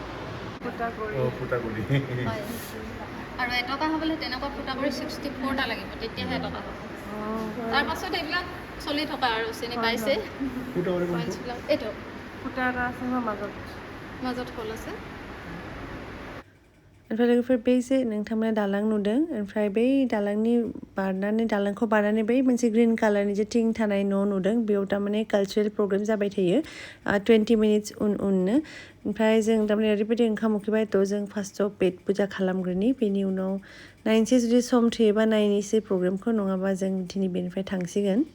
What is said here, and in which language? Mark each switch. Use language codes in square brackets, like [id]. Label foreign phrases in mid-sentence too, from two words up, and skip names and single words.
[as] হয় আৰু এটকা হ'বলৈ তেনেকুৱা ফুটা কৰি 64টা লাগিব তেতিয়াহে এটকা হ'ব তাৰ পাছত এইবিলাক চলি থকা আৰু চিনি পাইছে এইটো ফুটা এটা আছে মাজত হ'ল আছে [brx] ओमफ्राय लोगोफोर बै जे नोंथांमोना दालां नुदों ओमफ्राय बै दालांखौ बारनानै बै मोनसे ग्रिन कालारनि जे थिं थानाय न' नुदों बेयाव थारमाने [en] cultural program [brx] जाबाय थायो 20 मिनिट्स उननो ओमफ्राय जों थारमाने ओरैबायदि ओंखाम उखैबाय थ' जों फार्स्टआव पेट पुजा खालामग्रोनि बेनि उनाव नायनोसै जुदि सम थोयोबा नायनोसै प्रग्रामखौ नङाबा जों दिनै बेनिफ्राय थांसिगोन